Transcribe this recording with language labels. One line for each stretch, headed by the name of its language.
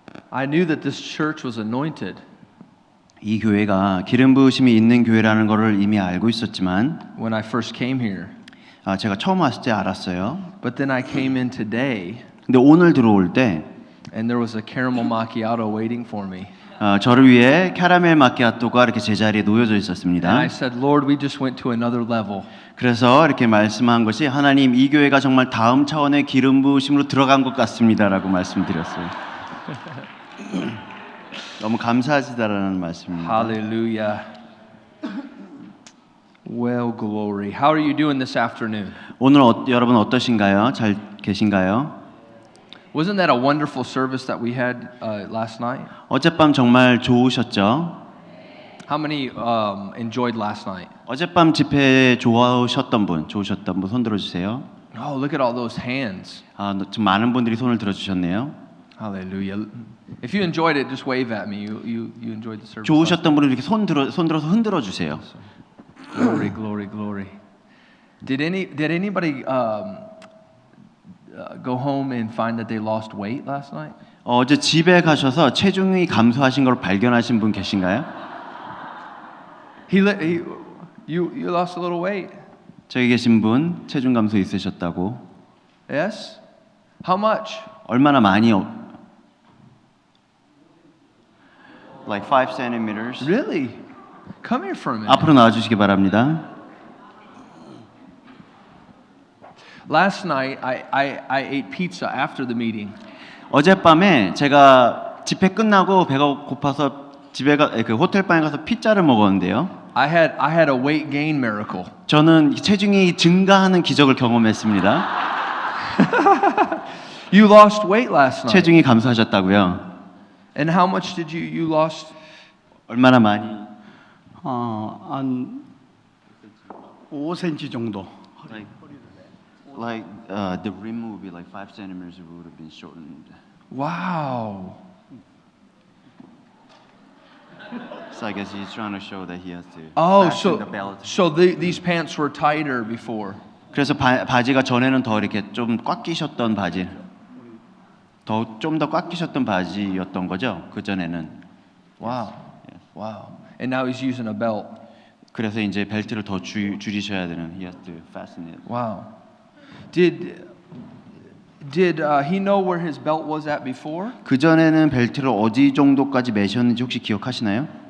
English: I knew that this church was anointed.
Korean: 이 교회가 기름 부으심이 있는 교회라는 것을 이미 알고 있었지만
English: When I first came here.
Korean: 제가 처음 왔을 때 알았어요.
English: But then I came in today.
Korean: 근데 오늘 들어올 때
English: And there was a caramel macchiato waiting for me.
Korean: 저를 위해 캐러멜 마키아토가 이렇게 제자리에 놓여져 있었습니다.
English: And I said, Lord, we just went to another level.
Korean: 그래서 이렇게 말씀한 것이 하나님 이 교회가 정말 다음 차원의 기름 부으심으로 들어간 것 같습니다라고 말씀드렸어요. 너무 감사하시다라는 말씀입니다.
English: Hallelujah. Well, glory. How are you doing this afternoon?
Korean: 오늘 여러분 어떠신가요? 잘 계신가요?
English: Wasn't that a wonderful service that we had last night?
Korean: 어젯밤 정말 좋으셨죠?
English: How many enjoyed last night?
Korean: 어젯밤 집회 좋으셨던 분 손 들어주세요.
English: Oh, look at all those hands.
Korean: 좀 많은 분들이 손을 들어주셨네요.
English: Hallelujah. If you enjoyed it, just wave at me. You enjoyed the service.
Korean: 좋으셨던 분은 이렇게 손 들어서 흔들어 주세요.
English: Glory, glory, glory. Did anybody go home and find that they lost weight last night?
Korean: 어제 집에 가셔서 체중이 감소하신 걸 발견하신 분 계신가요?
English: You lost a little weight.
Korean: 저기 계신 분 체중 감소 있으셨다고.
English: Yes. How much?
Korean: 얼마나 많이?
English: Like 5 centimeters. Really? Come here for a minute. 앞으로 나와 주시기 바랍니다. Last night I ate pizza after the meeting.
Korean: 어젯밤에 제가 집회 끝나고 배가 고파서 그 호텔방에 가서 피자를 먹었는데요.
English: I had a weight gain miracle.
Korean: 저는 체중이 증가하는 기적을 경험했습니다.
English: You lost weight last night.
Korean: 체중이 감소하셨다고요?
English: And how much did you lost?
Korean: 얼마나 많이? 한 5cm 정도.
English: Like the rim would be like 5 centimeters. It would have been shortened. Wow. So I guess he's trying to show that he has to Oh, fasten the belt. so these pants were tighter before.
Korean: 그래서 바지가 전에는 더 이렇게 좀 꽉 끼셨던 바지, 좀 더 꽉 끼셨던 바지였던 거죠. 그 전에는.
English: Wow. Wow. And now he's using a belt.
Korean: 그래서 이제 벨트를 더 줄이셔야 되는.
English: He has to fasten it. Wow. Did he know where his belt was at before?
Korean: 그 전에는 벨트를 어디 정도까지 매셨는지 혹시 기억하시나요?